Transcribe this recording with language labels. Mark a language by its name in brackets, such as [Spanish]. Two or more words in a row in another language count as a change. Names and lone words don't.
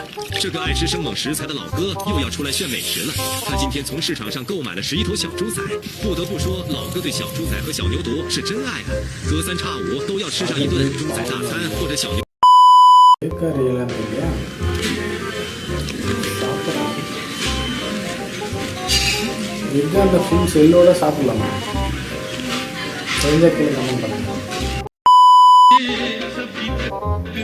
[Chinese] 这个爱吃生猛食材的老哥又要出来炫美食了。他今天从市场上购买了11头小猪仔，不得不说，老哥对小猪仔和小牛犊是真爱啊！隔三差五都要吃上一顿猪仔大餐或者小牛。 [Tamil] அந்த ஃபுல் செல்லோட சாப்பிடலாமா? தெரிஞ்ச கீழே கமெண்ட் பண்ணுங்க.